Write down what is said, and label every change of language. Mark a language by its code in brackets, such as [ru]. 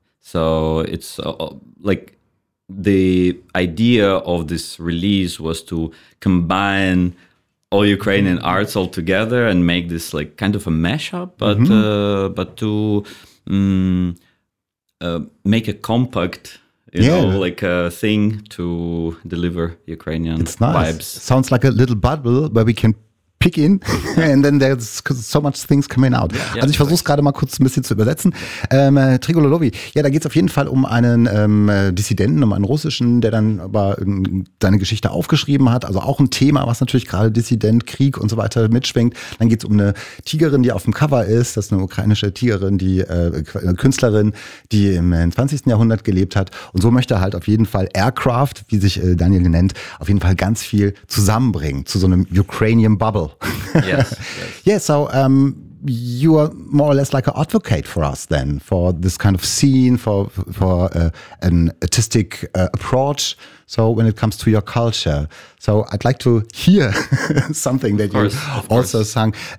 [en] So it's like the idea of this release was to combine all Ukrainian arts all together and make this like kind of a mashup, but make a compact, you know, like a thing to deliver Ukrainian, it's nice, vibes. Sounds like a little bubble where we can pick in, and then there's so much things coming out. [de] Yeah, also ich versuche es gerade mal kurz ein bisschen zu übersetzen. Trigro Lovi, ja, da geht es auf jeden Fall um einen Dissidenten, um einen Russischen, der dann aber seine Geschichte aufgeschrieben hat. Also auch ein Thema, was natürlich gerade Dissident, Krieg und so weiter mitschwingt. Dann geht es um eine Tigerin, die auf dem Cover ist. Das ist eine ukrainische Tigerin, die Künstlerin, die im 20. Jahrhundert gelebt hat. Und so möchte er halt auf jeden Fall Aircraft, wie sich Daniel nennt, auf jeden Fall ganz viel zusammenbringen zu so einem Ukrainian Bubble. [en] Yes. Yeah, so you are more or less like an advocate for us then, for this kind of scene, for an artistic approach, so when it comes to your culture. So I'd like to hear something that you also sung.